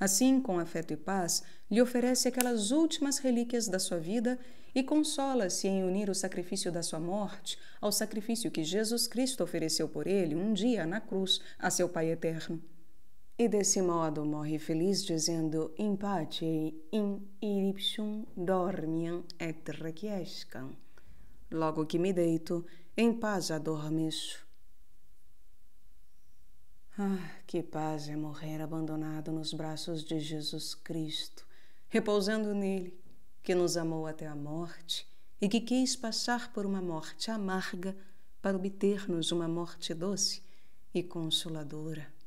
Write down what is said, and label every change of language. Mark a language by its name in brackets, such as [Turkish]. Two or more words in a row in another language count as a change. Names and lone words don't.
[Portuguese] Assim, com afeto e paz, lhe oferece aquelas últimas relíquias da sua vida e consola-se em unir o sacrifício da sua morte ao sacrifício que Jesus Cristo ofereceu por ele um dia na cruz a seu Pai eterno. E desse modo morre feliz, dizendo: [Latin] In pace in ipsum dormiam et requiescam. [Portuguese] Logo que me deito, em paz adormeço. Ah, que paz é morrer abandonado nos braços de Jesus Cristo, repousando nele, que nos amou até a morte e que quis passar por uma morte amarga para obter-nos uma morte doce e consoladora.